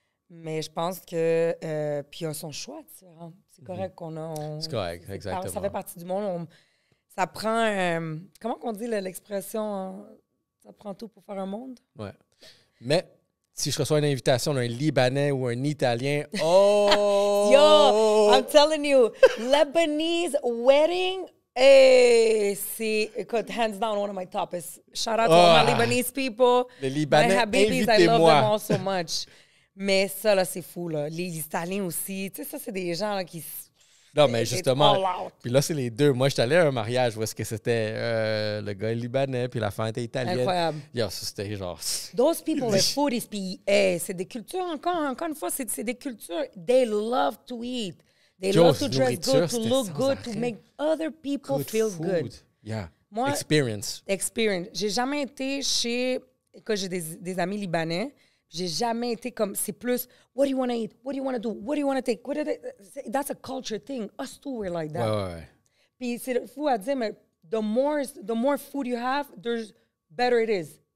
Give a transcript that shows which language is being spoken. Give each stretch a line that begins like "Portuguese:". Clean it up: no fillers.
French: Mais je pense que... puis il a son choix différent. C'est correct qu'on a... c'est correct, exactement. Ça fait partie du monde. Ça prend... comment qu'on dit l'expression? Ça prend tout pour faire un monde? Ouais. Mais si je reçois une invitation d'un Libanais ou un Italien, oh! Yo!
English: I'm telling you, Lebanese wedding... Hey,
French: c'est... Écoute,
English: hands down, one of my tops. Shout out to all my Lebanese people.
French: Les Libanais, invitez-moi.
English: I love them all so much.
French: Mais ça, là, c'est fou, là. Les Italiens aussi. Tu sais, ça, c'est des gens là, qui... Non, mais justement, puis là, c'est les deux. Moi, je suis allé à un mariage où est-ce que c'était le gars est libanais, puis la femme était italienne. Incroyable. Yo, ça, c'était genre...
English: Those people, the food is...
French: c'est des cultures, encore une fois, c'est des cultures.
English: They love to eat. They love to dress good, to look good, to make other people feel good. Yeah.
French: Moi,
English: experience.
French: J'ai jamais été chez... Écoute, j'ai des amis libanais. J'ai jamais été comme, c'est plus,
English: what do you want to eat? What do you want to do? What do you want to take? That's a culture thing. Us too, we're like that.
French: Ouais. Puis c'est fou à dire, mais
English: the more food you have, the better it is.